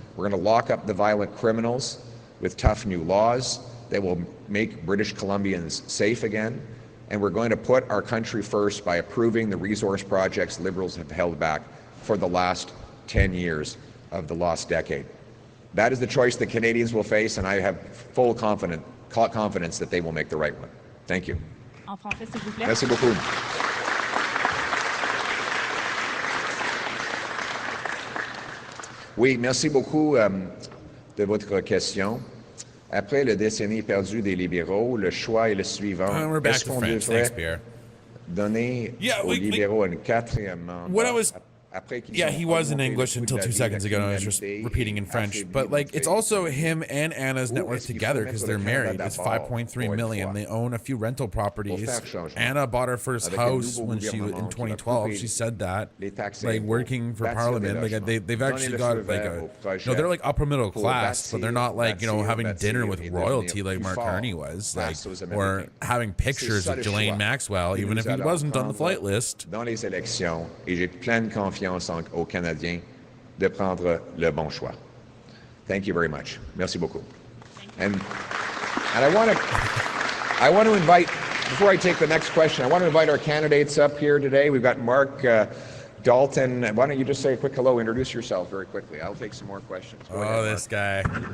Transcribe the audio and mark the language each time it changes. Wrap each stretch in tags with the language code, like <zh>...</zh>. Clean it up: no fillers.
<en>We're going to lock up the violent criminals with tough new laws that will make British Columbians safe again. And we're going to put our country first by approving the resource projects Liberals have held back for the last 10 years of the lost decade. That is the choice that Canadians will face, and I have full confidence that they will make the right one. Thank you.</en> <fr>En français, s'il vous plaît. Merci beaucoup. Oui, merci beaucoup de votre question. Après la décennie perdue des libéraux, le choix est le suivant. Est-ce qu'on devrait donner aux libéraux un quatrième mandat?</fr> <en>Yeah, he was in English until 2 seconds ago, and I was just repeating in French. But like, it's also him and Anna's net worth together because they're married. It's $5.3 million. They own a few rental properties. Anna bought her first house when she was in 2012. She said that, like working for Parliament. Like they've actually got like they're like upper middle class, but they're not like having dinner with royalty like Mark Carney was, like, or having pictures of Ghislaine Maxwell, even if he wasn't on the flight list.</en> <fr>Dans les élections, et j'ai pleine confiance aux Canadiens de prendre le bon choix.</fr> <en>Thank you very much.</en> <fr>Merci beaucoup.</fr> <en>And I want to invite, before I take the next question, I want to invite our candidates up here today. We've got Mark Dalton, why don't you just say a quick hello, introduce yourself very quickly. I'll take some more questions. Go ahead, this guy.</en>